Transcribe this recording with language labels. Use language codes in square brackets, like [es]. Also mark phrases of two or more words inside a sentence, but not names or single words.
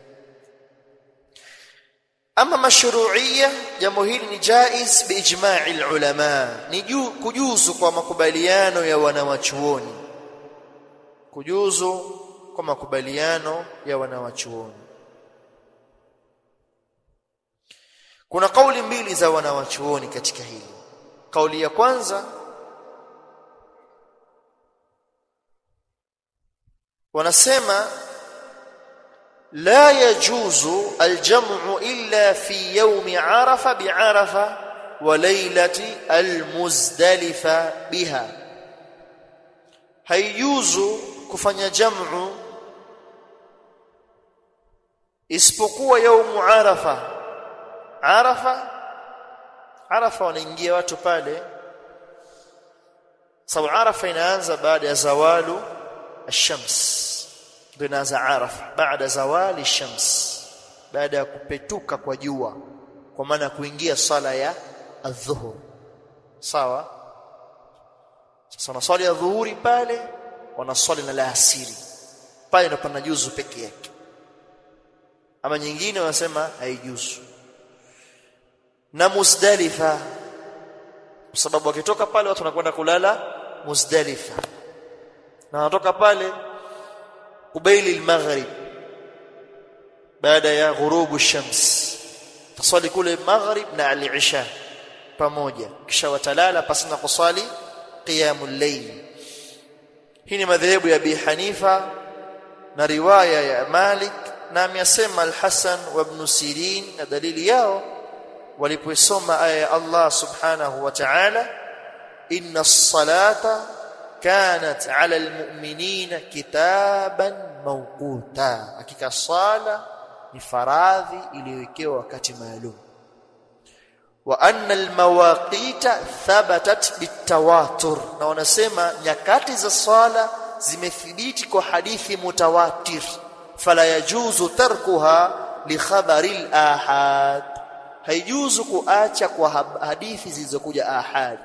[sw] Ama mashru'iyya, jambo hili ni jaiz [ar] بإجماع العلماء, [sw] ni kujuzu kwa makubaliano ya wanawachuoni, kujuzu kwa makubaliano ya wanawachuoni. Kuna kauli mbili za wanawachuoni katika hili. Kauli ya kwanza wanasema [ar] لا يجوز الجمع إلا في يوم عرفة بعرفة وليلة المزدلفة بها. [sw] هيجوز kufanya jamu isipokuwa [ar] يوم عرفة. [sw] عرفة wanaingia watu pale sababu Arafa inaanza baada ya [ar] زوال الشمس, [sw] binaza Arafa baada [ar] زوال الشمس, [sw] baada ya kupetuka kwa jua, kwa maana kuingia sala ya adh-dhuhur. Sawa? Sasa swala ya dhuhuri pale wanaswali na alasiri pale, ndo panajuzu peke yake. Ama nyingine wanasema haijuzu. Na Muzdalifa, kwa sababu wakitoka pale watu wanakwenda kulala Muzdalifa, na wanatoka pale [ar] قبيل المغرب بعد يا غروب الشمس, تصلي كل المغرب [sw] na al-isha pamoja, kisha watalala pasina kusali [ar] قيام الليل. [sw] Hii ni madhehebu ya Abi Hanifa na riwaya ya Malik, na amesema al-Hasan wa Ibn Sirin, na dalili yao walipoisoma aya ya Allah [ar] سبحانه وتعالى, إن الصلاة كانت على المؤمنين كتابا موقوتا, [sw] hakika sala ni faradhi iliyowekewa wakati maalum. [ar] وأن المواقيت ثبتت بالتواتر, [sw] na wanasema nyakati za sala zimethibiti kwa hadithi mutawatir, [ar] فلا يجوز تركها لخبر الآحاد, [sw] haijuzu kuacha kwa hadithi zilizokuja ahad.